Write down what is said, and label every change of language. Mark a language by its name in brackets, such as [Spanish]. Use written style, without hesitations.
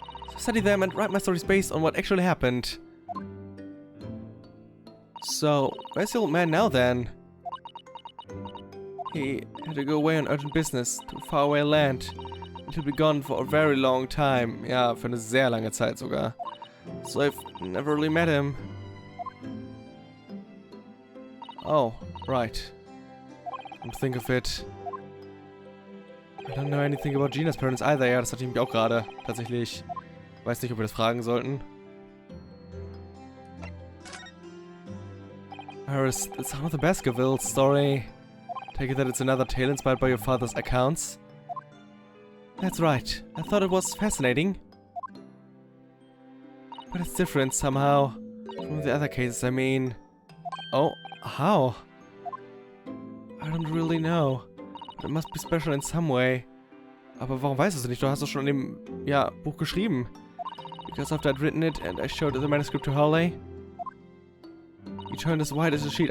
[English] So study them and write my stories based on what actually happened. So, where's the old man now then? He had to go away on urgent business to faraway land. And he'll be gone for a very long time. [German] Ja, für eine sehr lange Zeit sogar. [English] So I've never really met him. Oh, right. Come to think of it. I don't know anything about Gina's parents either. [German] Ja, das hatte ich mich auch gerade. Tatsächlich. Weiß nicht, ob wir das fragen sollten. [English] Iris, it's not the Baskerville story. Take it that it's another tale inspired by your father's accounts. That's right. I thought it was fascinating. But it's different somehow from the other cases, I mean. Oh, how? I don't really know. But it must be special in some way. [German] Aber warum weißt du es nicht? Du hast es schon in dem, ja, Buch geschrieben. [English] Because after I'd written it and I showed the manuscript to Harley, he turned as white as a sheet.